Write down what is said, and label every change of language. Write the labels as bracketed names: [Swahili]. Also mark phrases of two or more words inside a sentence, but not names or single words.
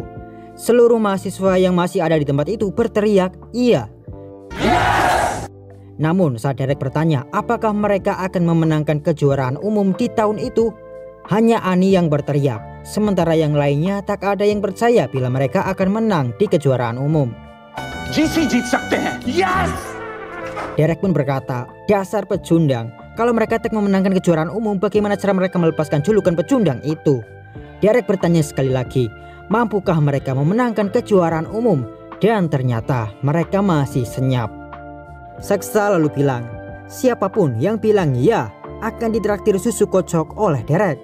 [Indonesian] Seluruh mahasiswa yang masih ada di tempat itu berteriak, iya. Namun saat Derek bertanya apakah mereka akan memenangkan kejuaraan umum di tahun itu, hanya Annie yang berteriak, sementara yang lainnya tak ada yang percaya bila mereka akan menang di kejuaraan umum. [Hindi] GC जीत सकते हैं. Yes! [Indonesian] Derek pun berkata, dasar pecundang. Kalau mereka tak memenangkan kejuaraan umum, bagaimana cara mereka melepaskan julukan pecundang itu? Derek bertanya sekali lagi, mampukah mereka memenangkan kejuaraan umum? Dan ternyata mereka masih senyap. Seksa lalu bilang, siapapun yang bilang ya akan ditraktir susu kocok oleh Derek.